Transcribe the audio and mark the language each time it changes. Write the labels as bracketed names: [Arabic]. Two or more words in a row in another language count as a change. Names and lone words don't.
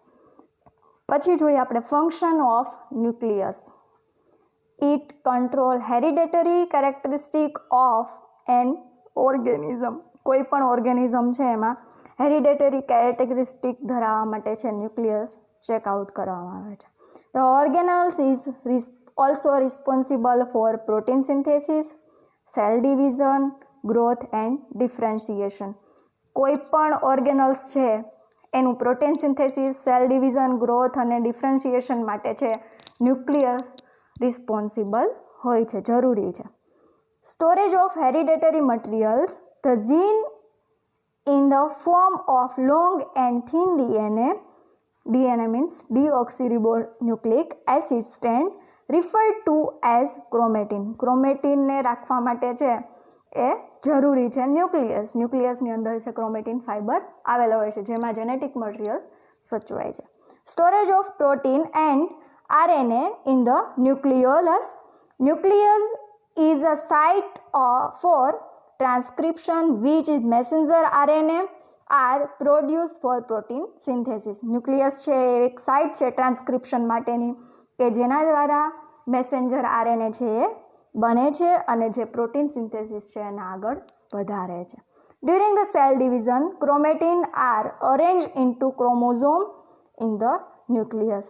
[Gujarati] પછી જોઈએ આપણે [English] function of nucleus. It control hereditary characteristic of an organism. [Gujarati] કોઈ પણ ઓર્ગેનિઝમ છે એમાં [English] hereditary characteristic [Gujarati] ધરાવવા માટે છે ન્યુક્લિયસ ચેકઆઉટ કરવામાં આવે છે. [English] The organelles is also responsible for protein synthesis, cell division, growth and differentiation. [Gujarati] કોઈ પણ ઓર્ગેનલ્સ છે એનું [English] protein synthesis, cell division, [Gujarati] ગ્રોથ અને ડિફરન્શિએશન માટે છે [English] nucleus responsible [Gujarati] હોય છે, જરૂરી છે. [English] Storage of hereditary materials. The gene in the form of long and thin DNA means deoxyribonucleic acid strand referred to as chromatin. [Gujarati] ક્રોમેટિનને રાખવા માટે છે એ જરૂરી છે ન્યુક્લિયસ. ન્યુક્લિયસની અંદર છે [English] chromatin fiber [Gujarati] આવેલો હોય છે જેમાં [English] genetic material [Gujarati] સચવાય છે. [English] storage of protein and RNA in the nucleolus. Nucleus is a site for transcription which is messenger RNA are produced for protein synthesis. [Gujarati] ન્યુક્લિયસ છે એક સાઇટ છે ટ્રાન્સક્રિપ્શન માટેની કે જેના દ્વારા [English] messenger RNA [Gujarati] છે એ બને છે અને જે [English] protein synthesis [Gujarati] છે એને આગળ વધારે છે. [English] During the cell division chromatin are arrange into chromosome in the nucleus.